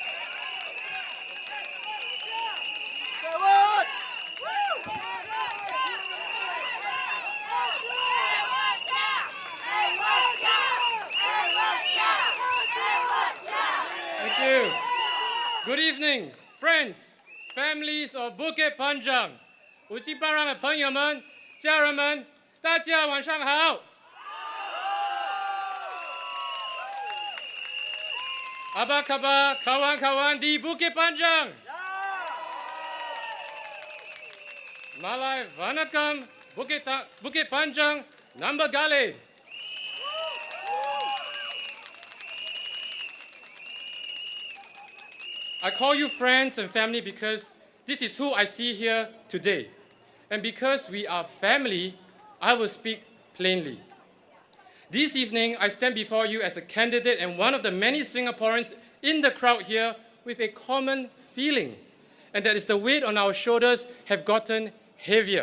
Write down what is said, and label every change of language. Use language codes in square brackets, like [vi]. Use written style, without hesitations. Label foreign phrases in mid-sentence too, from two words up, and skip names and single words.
[en] Thank you. Good evening, friends, families of Bukit Panjang. [zh] 五七巴让的朋友们、家人们，大家晚上好。 [ms] Apa khabar kawan-kawan di Bukit Panjang? [ta] Malay Vanakam Bukit Panjang Nambagale. [en] I call you friends and family because this is who I see here today. And because we are family, I will speak plainly. This evening, I stand before you as a candidate and one of the many Singaporeans in the crowd here with a common feeling, and that is the weight on our shoulders have gotten heavier.